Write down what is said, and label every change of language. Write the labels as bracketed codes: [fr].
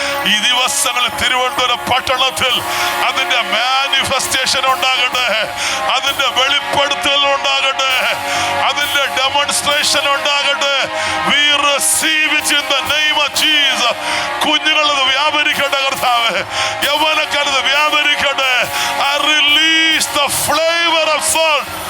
[ml] ഈ ദിവസങ്ങളിൽ തിരുവനന്തപുരം പട്ടണത്തിൽ അതിന്റെ മാനിഫെസ്റ്റേഷൻ ഉണ്ടാകട്ടെ, അതിന്റെ വെളിപ്പെടുത്തൽ ഉണ്ടാകട്ടെ, അതിന്റെ ഡെമോൺസ്ട്രേഷൻ ഉണ്ടാകട്ടെ. [en] We receive it in the name of Jesus. [ml] കുഞ്ഞുങ്ങളത് വ്യാപരിക്കട്ടെ കർത്താവേ, യൗവനക്കാരത് വ്യാപരിക്കട്ടെ. [en] I release the flavor of salt.